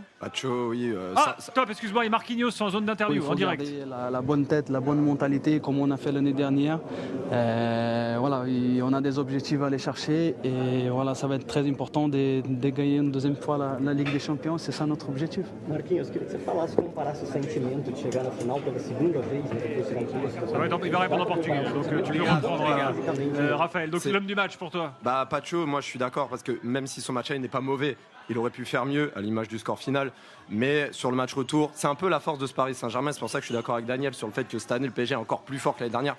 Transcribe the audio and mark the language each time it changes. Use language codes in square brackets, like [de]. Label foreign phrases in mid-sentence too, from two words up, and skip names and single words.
[fr] Pacho, oui. Ah, stop, excuse-moi, et Marquinhos en zone Il d'interview, faut en direct. garder la bonne tête, la bonne mentalité comme on a fait l'année dernière. Voilà, on a des objectifs à aller chercher et voilà, ça va être très important de gagner une deuxième fois la Ligue des Champions. C'est ça notre objectif. [pt] Marquinhos, queria que você falasse, comparasse o sentimento de chegar na final pela segunda vez, né, depois de chegar [fr] Il va répondre en portugais, donc tu peux reprendre Raphaël. Donc l'homme du match pour toi. Bah, Pacho, moi je suis d'accord parce que même si son match aller n'est pas mauvais. Il aurait pu faire mieux à l'image du score final. Mais sur le match retour, c'est un peu la force de ce Paris Saint-Germain. C'est pour ça que je suis d'accord avec Daniel sur le fait que cette année, le PSG est encore plus fort que l'année dernière.